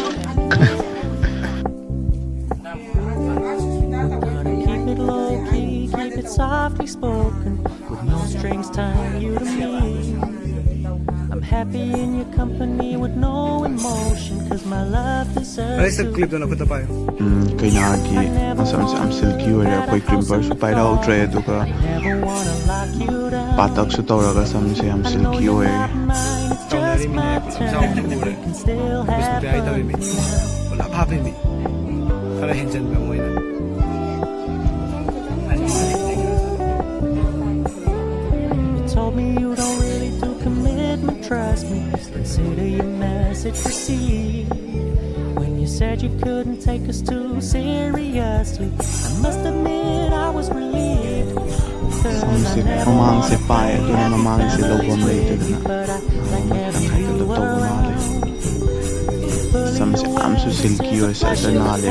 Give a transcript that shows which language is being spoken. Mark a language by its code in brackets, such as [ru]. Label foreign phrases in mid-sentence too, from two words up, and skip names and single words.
[en] Keep it low key, keep it softly spoken, with no strings tying you to me. I'm happy in your company with no emotion, cause my love deserves to be. [mni] ꯀꯩꯅꯥꯒꯤ ꯃꯁꯝꯁꯦ ꯌꯥꯝ ꯁꯤꯜꯀꯤ ꯑꯣꯏꯔꯦ ꯑꯩꯈꯣꯏ ꯀ꯭ꯔꯤꯝꯄꯔꯁꯨ ꯄꯥꯏꯔꯛꯍꯧꯗ꯭ꯔꯦ ꯑꯗꯨꯒ ꯄꯥꯇꯛꯁꯨ ꯇꯧꯔꯒ ꯁꯝꯁꯦ ꯌꯥꯝ ꯁꯤꯜꯀꯤ ꯑꯣꯏꯔꯦ खरा हेंचंद्र मोइना [en] You told me you don't really do commitment, trust me. Consider your message received. When you said you couldn't take us too seriously, I must admit I was relieved. [mni] ꯁꯝꯁꯦ ꯃꯃꯥꯡꯁꯦ ꯄꯥꯏ ꯑꯗꯨꯅ ꯃꯃꯥꯡꯁꯦ ꯂꯧꯐꯝ ꯂꯩꯇꯗꯅ ꯇꯪꯈꯥꯏꯇ ꯇꯧꯕ ꯃꯥꯜꯂꯦ ꯁꯝꯁꯦ ꯌꯥꯝꯁꯨ ꯁꯤꯜꯀꯤ ꯑꯣꯏ ꯁꯔ ꯅꯥꯜꯂꯦ